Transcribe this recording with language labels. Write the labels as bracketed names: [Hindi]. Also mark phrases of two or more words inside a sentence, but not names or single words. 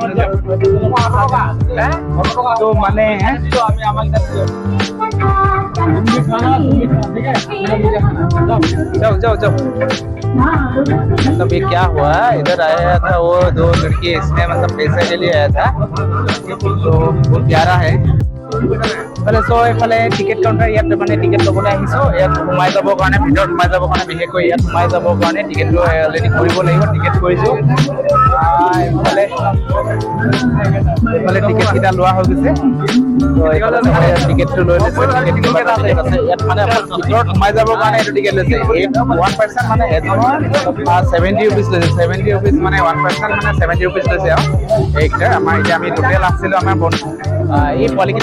[Hindi] तो माने जाओ मतलब ये क्या हुआ इधर आया था वो दो लड़की इसने मतलब पैसे के लिए आया था तो बहुत प्यारा है [Assamese] চ' এইফালে টিকেট কাউণ্টাৰ ইয়াত মানে টিকেট ল'বলৈ আহিছোঁ ইয়াত সোমাই যাবৰ কাৰণে ভিতৰত সোমাই যাবৰ কাৰণে বিশেষকৈ ইয়াত সোমাই যাবৰ কাৰণে টিকেটটো অলৰেডি কৰিব লাগিব টিকেট কৰিছোঁ এইফালে টিকেটকেইটা লোৱা হৈ গৈছে ত' এইফালে টিকেটটো লৈ লৈছে টিকেট আছে ইয়াত মানে ভিতৰত সোমাই যাবৰ কাৰণে এইটো টিকেট লৈছে এই 1% মানে এজনৰ 70 ৰুপিজ লৈছে 70 ৰুপিজ মানে 1% মানে 70 ৰুপিজ লৈছে আৰু এইকেইটা আমাৰ এতিয়া আমি টোটেল আছিলোঁ আমাৰ এই পোৱালিকেইটা